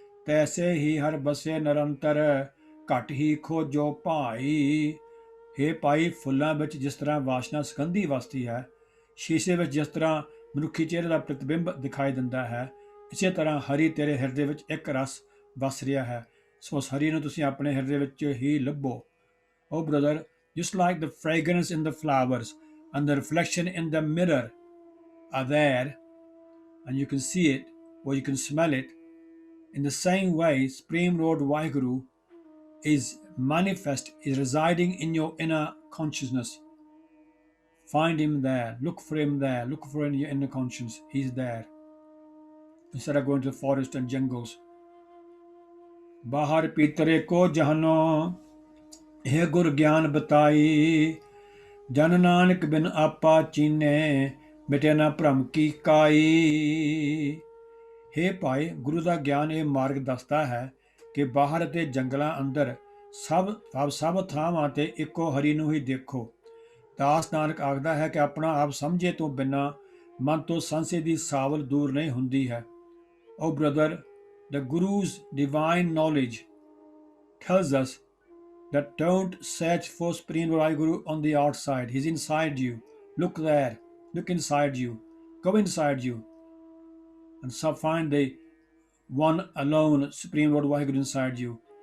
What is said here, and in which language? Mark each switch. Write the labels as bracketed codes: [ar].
[pa] ਤੈਸੇ ਹੀ ਹਰ ਬਸੇ ਨਿਰੰਤਰ, ਘਟ ਹੀ ਖੋਜੋ ਭਾਈ। ਹੇ ਭਾਈ, ਫੁੱਲਾਂ ਵਿੱਚ ਜਿਸ ਤਰ੍ਹਾਂ ਵਾਸ਼ਨਾ ਸੁਗੰਧੀ ਵਸਦੀ ਹੈ, ਸ਼ੀਸ਼ੇ ਵਿੱਚ ਜਿਸ ਤਰ੍ਹਾਂ ਮਨੁੱਖੀ ਚਿਹਰੇ ਦਾ ਪ੍ਰਤਿਬਿੰਬ ਦਿਖਾਈ ਦਿੰਦਾ ਹੈ, ਇਸੇ ਤਰ੍ਹਾਂ ਹਰੀ ਤੇਰੇ ਹਿਰਦੇ ਵਿੱਚ ਇੱਕ ਰਸ ਵਸ ਰਿਹਾ ਹੈ। ਸੋ ਉਸ ਹਰੀ ਨੂੰ ਤੁਸੀਂ ਆਪਣੇ ਹਿਰਦੇ ਵਿੱਚ ਹੀ ਲੱਭੋ। [en] Oh brother, just like the fragrance in the flowers and the reflection in the mirror are there, and you can see it or you can smell it, in the same way Supreme Lord Vaheguru is manifest, is residing in your inner consciousness। Find him there, look for him there, look for him in your inner conscience, he's there, instead of going to the forest and jungles। [pa] ਬਾਹਰ ਭੀਤਰੇ ਕੋ ਜਹਾਨੋ, ਇਹ ਗੁਰ ਗਿਆਨ ਬਤਾਈ। ਜਨ ਨਾਨਕ ਬਿਨ ਆਪਾ ਚੀਨੇ, ਮਿਟੇ ਨਾ ਭ੍ਰਮ ਕੀ ਕਾਈ। ਹੇ ਭਾਈ, ਗੁਰੂ ਦਾ ਗਿਆਨ ਇਹ ਮਾਰਗ ਦੱਸਦਾ ਹੈ ਕਿ ਬਾਹਰ ਅਤੇ ਜੰਗਲਾਂ ਅੰਦਰ ਸਭ ਥਾਵਾਂ ਤੇ ਇੱਕੋ ਹਰੀ ਨੂੰ ਹੀ ਦੇਖੋ, ਦਾਸ ਨਾਨਕ ਆਖਦਾ ਹੈ ਕਿ ਆਪਣਾ ਆਪ ਸਮਝੇ ਤੋਂ ਬਿਨਾਂ ਮਨ ਤੋਂ ਸੰਸ਼ੇ ਦੀ ਸਾਵਲ ਦੂਰ ਨਹੀਂ ਹੁੰਦੀ ਹੈ। [en] Oh brother, the Guru's divine knowledge tells us that don't search for Supreme Lord Guru on the outside. He's inside you. Look there. Look inside you. Go inside you. And so find the one alone Supreme Lord Vaheguru inside you.